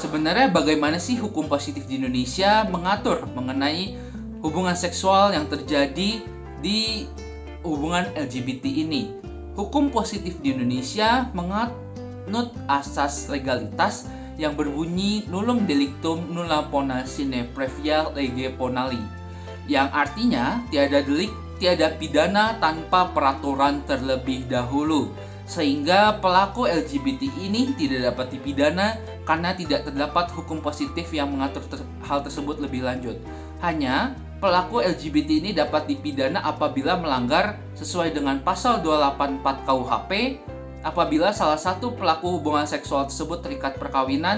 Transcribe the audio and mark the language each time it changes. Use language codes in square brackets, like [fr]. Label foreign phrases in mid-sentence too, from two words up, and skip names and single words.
[id] Sebenarnya bagaimana sih hukum positif di Indonesia mengatur mengenai hubungan seksual yang terjadi di hubungan LGBT ini? Hukum positif di Indonesia menganut asas legalitas yang berbunyi [la] nullum delictum nulla pona sine previa lege ponali, [id] yang artinya tiada delik, tiada pidana tanpa peraturan terlebih dahulu, sehingga pelaku LGBT ini tidak dapat dipidana karena tidak terdapat hukum positif yang mengatur hal tersebut lebih lanjut. Hanya pelaku LGBT ini dapat dipidana apabila melanggar sesuai dengan pasal 284 KUHP, apabila salah satu pelaku hubungan seksual tersebut terikat perkawinan.